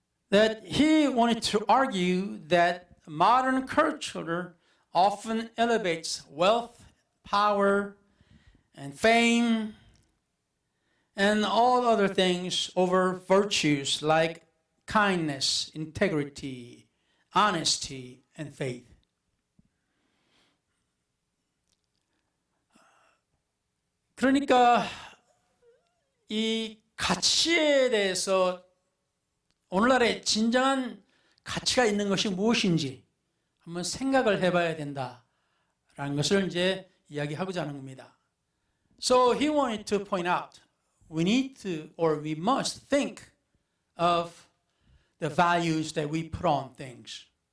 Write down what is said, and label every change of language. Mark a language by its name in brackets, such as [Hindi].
[English] That he wanted to argue that modern culture often elevates wealth, power, and fame, and all other things over virtues like kindness, integrity, honesty, and faith. [Korean] 그러니까 이 가치에 대해서 오늘날의 진정한 가치가 있는 것이 무엇인지 한번 생각을 해봐야 된다라는 것을 이제 이야기하고자 하는 겁니다. [English] So he wanted to point out we need to or we must think of the values that we put on things.